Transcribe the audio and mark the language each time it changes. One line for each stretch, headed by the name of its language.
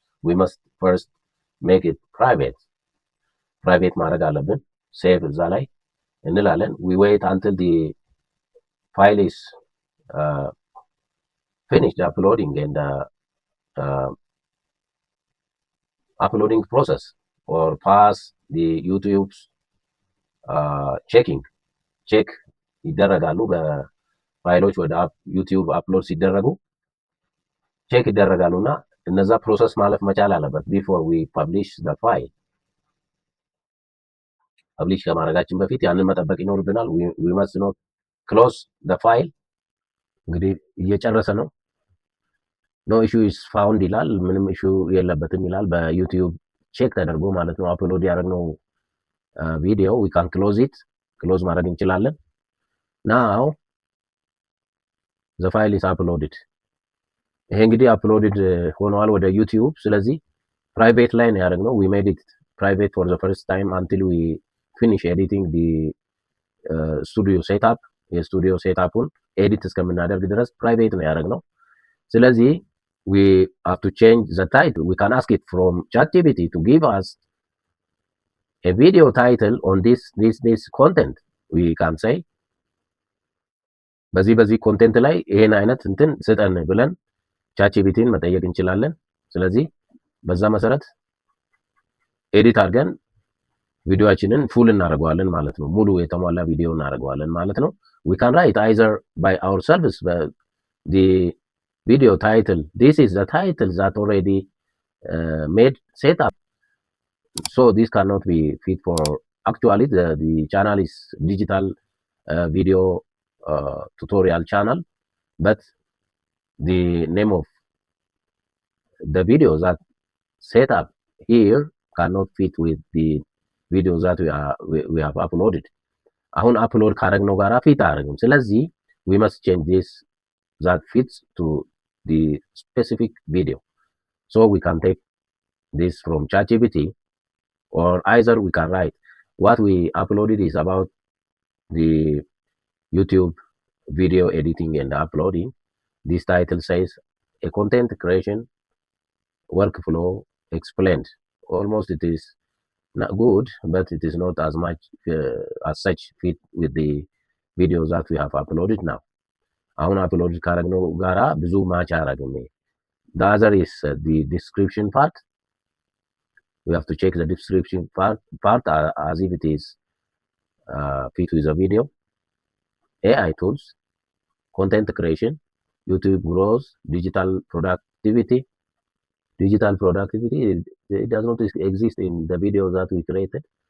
English: We must first make it private.
Amharic: Private ማድረግ አለብን። ሴቭ እዛ ላይ እንላለን።
English: we wait until the file is finished uploading and uploading process or pass the YouTube's checking.
Amharic: ቼክ ይደረጋሉ። በፋይሎች ወደ ዩቲዩብ አፕሎድ ሲደረጉ ቼክ ይደረጋሉ እና እነዛ ፕሮሰስ ማለፍ መቻል አለበት
English: ቢፎር ዊ ፐብሊሽ ዘ ፋይል።
Amharic: ፐብሊሽ ከማድረጋችን በፊት ያንን መጠበቅ ይኖርብናል።
English: ዊ መስት ኖት ክሎዝ ዘ ፋይል።
Amharic: እንግዲህ እየጨረሰ ነው።
English: ኖ ኢሹ ኢዝ ፋውንድ
Amharic: ይላል። ምንም ኢሹ የለበትም ይላል። በዩቲዩብ ቼክ ተደርጎ ማለት ነው። አፕሎድ ያደረግነው ቪዲዮ
English: ዊ ካን ክሎዝ ኢት፣
Amharic: ክሎዝ ማድረግ እንችላለን።
English: ናው ዘ ፋይል ኢዝ አፕሎድድ።
Amharic: ይሄ እንግዲህ አፕሎድድ ሆኗል ወደ ዩቲዩብ። ስለዚህ ፕራይቬት ላይ ነው ያደረግነው።
English: ዊ ሜድ ኢት ፕራይቬት ፎር ዘ ፈርስት ታይም አንቲል ዊ ፊኒሽ ኤዲቲንግ ዲ ስቱዲዮ ሴትአፕ።
Amharic: የስቱዲዮ ሴትአፑን ኤዲት እስከምናደርግ ድረስ ፕራይቬት ነው ያደረግነው። ስለዚህ
English: we have to change the title. We can ask it from ChatGPT to give us a video title on this content. We can say
Amharic: በዚህ ኮንቴንት ላይ ይሄን አይነት እንትን ስጠን ብለን ቻትጂፒቲን መጠየቅ እንችላለን። ስለዚህ በዛ መሰረት ኤዲት አድርገን ቪዲዮአችንን ፉል እናደርገዋለን ማለት ነው። ሙሉ የተሟላ ቪዲዮ እናደርገዋለን ማለት ነው።
English: we can write either by ourselves the video title. This is the title that already made setup, so this cannot be fit for actually the channel is digital video tutorial channel, but the name of the video that set up here cannot fit with the videos that we have uploaded.
Amharic: አሁን አፕሎድ ካደረግነው ጋራ ፊት አያደርግም። ስለዚህ
English: we must change this that fits to the specific video. So we can take this from ChatGPT, or either we can write what we uploaded is about the YouTube video editing and uploading. This title says a content creation workflow explained. Almost it is not good, but it is not as much as such fit with the videos that we have uploaded now.
Amharic: አሁን አፕሎድ ካደረግነው ጋራ ብዙ ማች አያደርግም።
English: the other is the description part. We have to check the description part as if it is fit with the video. AI tools, content creation, YouTube growth, digital productivity. Digital productivity, it does not exist in the video that we created.